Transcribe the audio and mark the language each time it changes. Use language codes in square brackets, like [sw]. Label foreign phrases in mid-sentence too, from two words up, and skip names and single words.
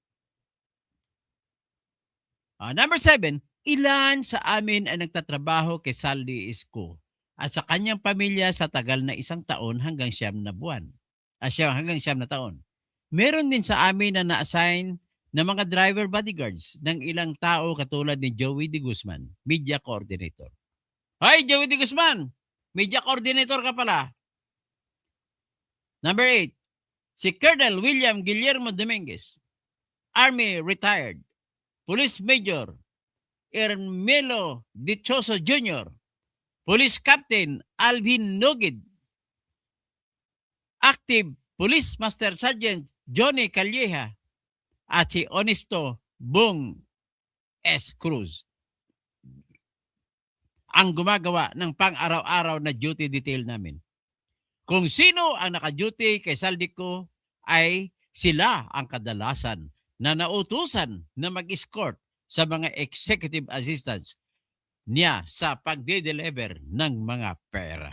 [tl] Number 7, ilan sa amin ang nagtatrabaho kay Saldi Isko at sa kanyang pamilya sa tagal na 1 taon hanggang 9 na buwan. Hanggang 9 na taon. Meron din sa amin na na-assign na mga [en] driver bodyguards [tl] ng ilang tao katulad ni Joey De Guzman, [en] media coordinator. [tl] Hi, Joey De Guzman! [en] Media coordinator [tl] ka pala. Number 8, si Colonel William Guillermo Dominguez, [en] Army retired, [tl] Police Major Ermelo Dichoso Jr., Police Captain Alvin Nogid, Active Police Master Sergeant Johnny Calleja, at si Honesto Bong S. Cruz ang gumagawa ng pang-araw-araw na duty detail namin. Kung sino ang naka-duty kay Saldico ay sila ang kadalasan na nautusan na mag-escort sa mga [en] executive assistants [tl] niya sa pagde-deliver ng mga pera.